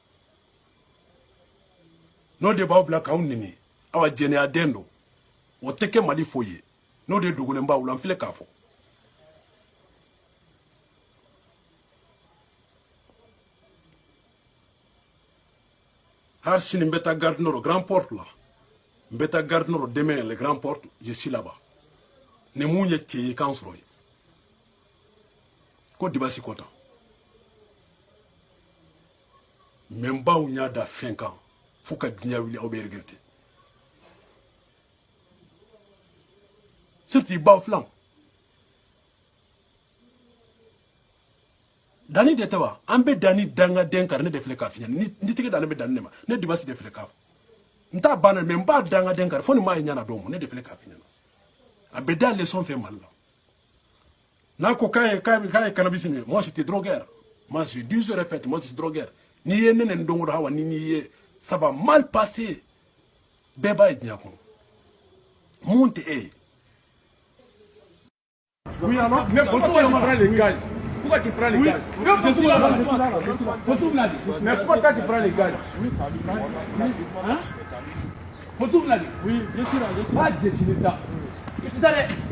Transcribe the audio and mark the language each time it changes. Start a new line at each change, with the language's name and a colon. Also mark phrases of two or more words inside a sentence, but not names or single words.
Bambara: n'o de b'aw bila k'aw nɛni aw jɛnɛyaden don o tɛ kɛ Mali foyi ye n'o de dogolen b'aw la n filɛ k'a fɔ hali sini n bɛ taa
French: garde nord grand porte
Bambara: la n bɛ taa
French: garde nord demain le grand porte je suis là-bas
Bambara: ni mun ye cɛ ye k'an sɔrɔ yen ko Dibasi kɔta mais n baw y'a da fɛn kan fo ka diɲɛ wuli aw bɛ
French: regretter surtout
Bambara: i baw filanw Dani de tɛ wa an bɛ Dani dangaden kan ne de filɛ k'a f'i ɲɛna ni tigi Dani bɛ Dani de ma ne Dibasi de filɛ k'a fɔ n t'a banna mais n b'a dangaden kan fo nin m'a ye ɲɛna dɔw ma ne de filɛ k'a f'i ɲɛna a bɛ da leçon fɛ Mali la n'a ko k'a ye cannabis min
French: moi j'étais drogueur moi je dis je répète moi je suis drogueur
Bambara: n'i ye ne nin don o don awa ni n'i ye
French: ça va mal passer
Bambara: bɛɛ b'a ye diɲɛ kɔnɔ mun tɛ e ye.
French: Oui, alors, mais pourquoi tu prends les gages? Pourquoi tu prends les gages? Je suis là. Mais pourquoi toi tu prends les gages? Hein? Oui, je suis là. Pas décider ça. Tu t'arrêtes.